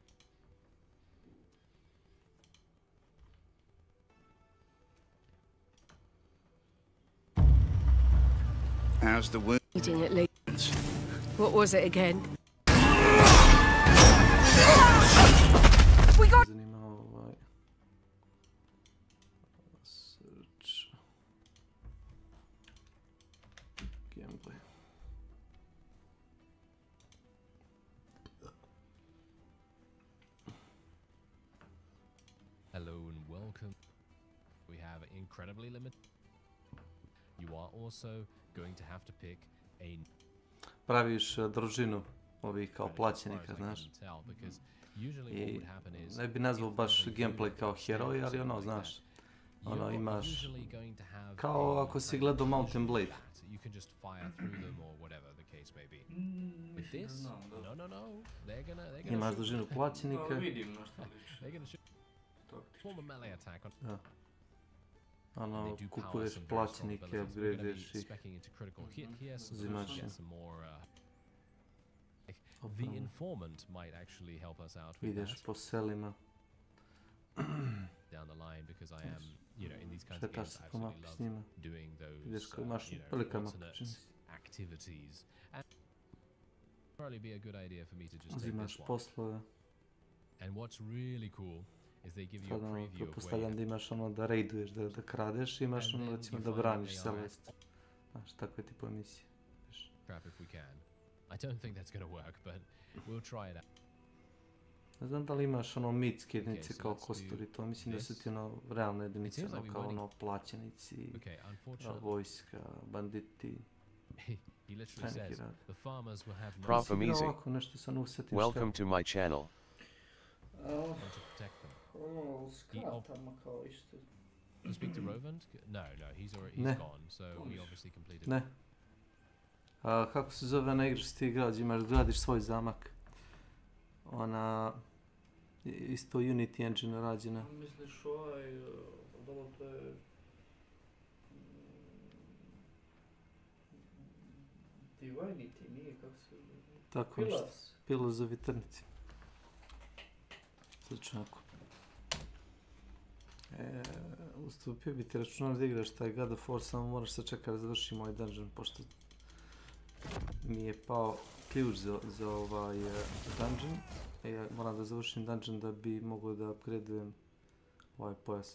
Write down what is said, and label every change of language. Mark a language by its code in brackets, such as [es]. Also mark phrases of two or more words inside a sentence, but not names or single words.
[en] How's the wound? Eating at least. What was it again? We got. [bs] Zanima ovaj. [en] Search. Gameplay. Hello and welcome. We have incredibly limited. You are also going to have to pick a... [bs] Praviš družinu ovih kao [en] credits, as far [bs] plaćenika, [en] as I [bs] znaš. [en] can tell, because usually what I would happen is [bs] ne bi nazvao [en] if [bs] baš [en] there's a gameplay unit [bs] kao [en] or [bs] heroj, [en] stand or [bs] ali ono, [en] something like [bs] znaš, [en] that, [bs] ono [en] you're [bs] imaš, [en] usually going to have [bs] kao [en] a [bs] ako si [en] fragment [bs] gledao Mountain [en] usually [bs] Blade. [en] flat. You can just fire through them or whatever the case may be. With [bs] Mislim da [en] this, [bs] znam, da. [en] no, they're gonna [bs] Imaš [en] shoot. [bs] dužinu Pa plaćenika. vidim na šta liči. [en] They're gonna shoot. Form a melee attack on. [bs] Da. [en] And [bs] Ono, [en] they do power [bs] kupuješ [en] some very strong [bs] plaćenike, [en] abilities. We're gonna be [bs] upgradeš ih. [en] speccing into critical hit here, so [bs] Uzimaš [en] we [bs] ih. [en] get some more. The [bs] Opravo. [en] informant might actually help us out with [bs] Ideš [en] that [bs] po selima. [en] down the line, because I am, you know, in these kinds of [bs] Šetaš [en] games, [bs] se [en] I [bs] po [en] absolutely [bs] mapi s [en] love [bs] njima. [en] doing [bs] Ideš [en] those, [bs] kao imaš [en] you know, [bs] velika mapa, [en] alternate [bs] čini se. [en] activities. And probably be a good idea for me to just take [bs] Uzimaš [en] this one. [bs] poslove. [en] And what's really cool is they give you a [bs] Sad ono, [en] preview of where [bs] pretpostavljam da imaš ono da raiduješ, da kradeš, imaš [en] And [bs] ono [en] then [bs] recimo [en] you [bs] da [en] find out [bs] braniš [en] they are Celeste. [bs] Znaš, takve tipo emisije. [en] crap if we can. I don't think that's going to work, but we'll try it out. [bs] Ne znam da li imaš ono mitske jedinice [en] Okay, so [bs] kao [en] let's do [bs] kosturi, to mislim da su [en] this. [bs] ti ono realne jedinice, [en] seems [bs] ono [en] like we [bs] kao [en] went in- [bs] ono plaćenici, [en] Okay, unfortunately, [bs] vojska, banditi. [en] he literally [bs] Šta neki [en] says [bs] radi? [en] the farmers will have no Prof. [bs] Nisi igrao [en] Amazing. [bs] ovako nešto sam usetim [en] Welcome to my channel. one to protect them. [bs] Ono, skratama kao isto. [en] To speak to Rovand? No, he's [bs] Ne. [en] gone, so we obviously completed. [bs] Ne. A, kako se zove ona igra što ti igrao, gdje imaš, gradiš svoj zamak? Ona, isto Unity engine rađena. Misliš ovaj, dobro to je... Divinity, nije kako se... Tako nešto. Pilas. Pillars of Eternity. Slično ako. Ustupio bi ti računar da igraš taj God of War, samo moraš se čekati da završim ovaj dungeon, pošto mi je pao ključ za ovaj dungeon. Ja moram da završim dungeon da bi mogao da upgradeujem ovaj pojas.